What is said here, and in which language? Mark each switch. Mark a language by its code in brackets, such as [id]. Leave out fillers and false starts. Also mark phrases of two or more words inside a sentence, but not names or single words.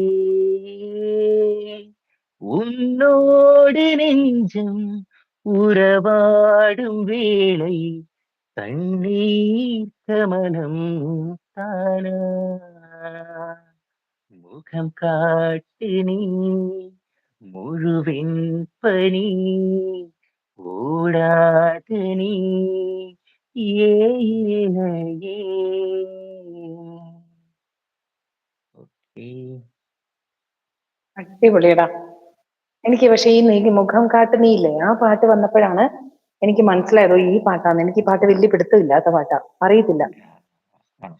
[ta] உன்னோடு நெஞ்சம் உறவாடும் வேளை தண்ணீர் கமலம் தானா முகம் காட்டு நீ முழுவெண் பனி ஓடாது நீ ஏனையே. [ml] ഓക്കേ. അടിപൊളിയടാ. എനിക്ക് പക്ഷെ ഈ നീ മുഖം കാട്ട് നീയില്ലേ ആ പാട്ട് വന്നപ്പോഴാണ് എനിക്ക് മനസ്സിലായതോ ഈ പാട്ടാണ്. എനിക്ക് ഈ പാട്ട് വലിയ പിടുത്തമില്ലാത്ത പാട്ടാ, അറിയത്തില്ല. ആണോ?